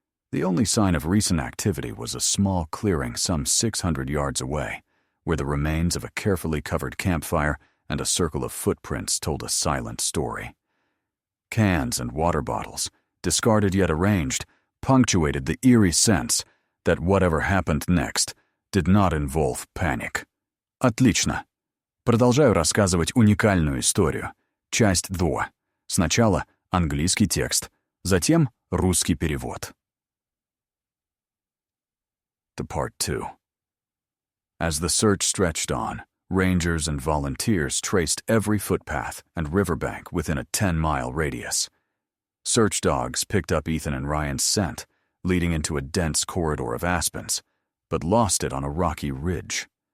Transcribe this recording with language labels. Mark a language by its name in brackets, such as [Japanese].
[English] The only sign of recent activity was a small clearing some 600 yards away, where the remains of a carefully covered campfire and a circle of footprints told a silent story. Cans and water bottles, discarded yet arranged, punctuated the eerie sense that whatever happened next did not involve panic. [Russian] Отлично. Продолжаю рассказывать уникальную историю. Часть 2. Сначала английский текст, затем русский перевод. [English] To Part 2. As the search stretched on, rangers and volunteers traced every footpath and riverbank within a 10-mile radius. Search dogs picked up Ethan and Ryan's scent, leading into a dense corridor of aspens, but lost it on a rocky ridge.